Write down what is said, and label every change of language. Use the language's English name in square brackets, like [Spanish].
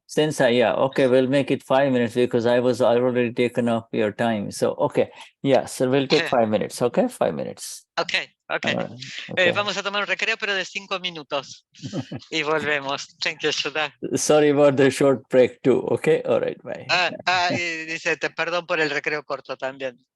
[English] Okay, we'll make it 5 minutes because I already taken up your time. So, okay, so we'll take 5 minutes, okay? 5 minutes. Okay. Okay. [Spanish] Vamos a tomar un recreo, pero de 5 minutos. Y volvemos. [English] Thank you, [Spanish] Shuddha. [English] Sorry about the short break too, okay? All right, bye. [Spanish] Y dice, perdón por el recreo corto también.